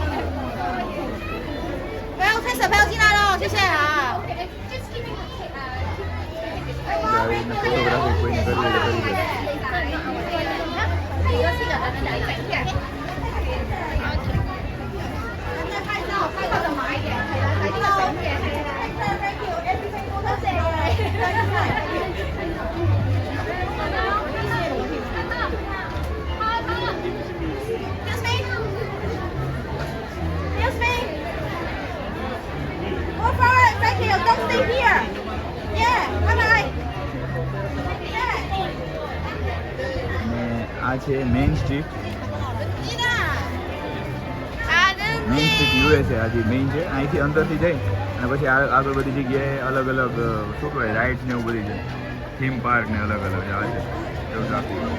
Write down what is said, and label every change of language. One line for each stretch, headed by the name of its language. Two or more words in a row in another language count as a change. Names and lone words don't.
Chinese: 不要带小朋友进来了，谢谢啊。
Gujarati: આવીને ફોટોગ્રાફી કોઈને કરવી હોય તો કરી દે
Chinese: 拍照的买一点，拍照一点。
English: Thank you, everything
Chinese: 多谢。
English: Excuse me. Excuse me. Move forward, thank you. Don't stay here. Yeah, bye bye. Yeah.
Gujarati: અને આ છે મેઇન સ્ટ્રીટ મેઇન સ્ટ્રીટ યુએસએ આજે મેઇન છે અહીંથી અંદરથી જઈ અને પછી આગળ બધી જગ્યાએ અલગ અલગ શું કહેવાય રાઇડ્સ ને એવું બધી છે
English: theme park
Gujarati: ને અલગ અલગ આ છે એવું ટ્રાફિક